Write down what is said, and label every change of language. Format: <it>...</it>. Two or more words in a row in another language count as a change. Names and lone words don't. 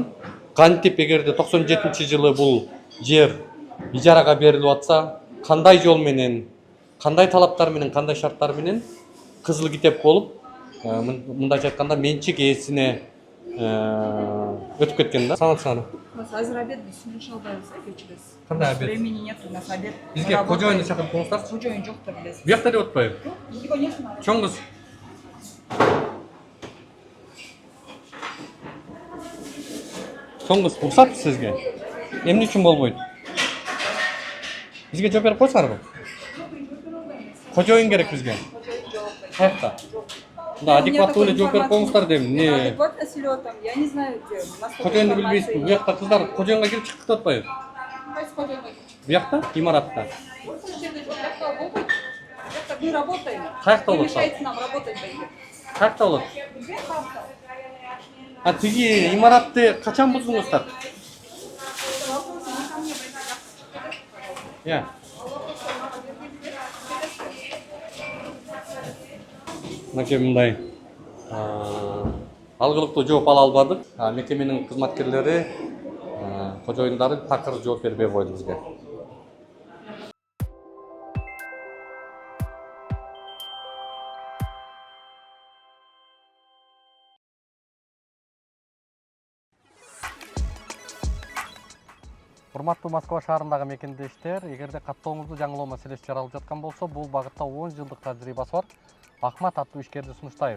<ky>Кантип эгерде 97-жылы бул жер ижарага берилип атса, кандай жол менен, кандай талаптар менен, кандай шарттар менен кызыл китеп болуп, мындайча айтканда менчик ээсине өтүп кеткен да. Саны.</ky> <ru>У нас</ru> <ky>азыр обед, биз сүнүшө албайбыз, кечиресиз. Кандай обед?</ky> <ru>Времени нет, у нас обед.</ru> <ky>Бизге кожоюнду чакырып коюңуздарчы. Кожоюн жоктур, билесиз. Буякта деп атпайбы?</ky> <ru>Его нет.</ru> <ky>Чоң кыз. Чоң кыз, уруксат сизге? Эмне үчүн болбойт? Бизге жооп берип койсоңарбы? Кожоюн керек бизге. Каякта? Да, адекваттуу эле жооп берип коюңуздар дейм.</ky> <ru>Не?</ru> <ky>Адекватно сүйлөп атам.</ky> <ru>Я не знаю, где.</ru> <ky>Кожоюнду билбейсизби? Буякта кыздар кожоюнга кирип чыктык деп атпайбы? Кайсы кожоюнга? Буякта, имаратта.</ky> <ru>Мы работаем.</ru> <ky>Каякта</ky> <ru>Вы</ru> <ky>болот?</ky> <ru>мешаете нам работать,</ru> <ky>байке. Каякта болот?</ky> <ru>Где карта?</ru> <ky>Тиги имаратты качан бузуңуздар?</ky> <ru>Вопросы не ко мне, байке. Я.</ru> <ky>Мынакей мындай алгылыктуу жооп ала албадык. Мекеменин кызматкерлери, кожоюндары такыр жооп бербей койду бизге. Урматтуу Москва шаарындагы мекендештер, эгерде каттооңузду жаңылоо маселеси жаралып жаткан болсо, бул багытта 10 жылдык тажрыйбасы бар Ахмат аттуу ишкерди сунуштайбыз.</ky>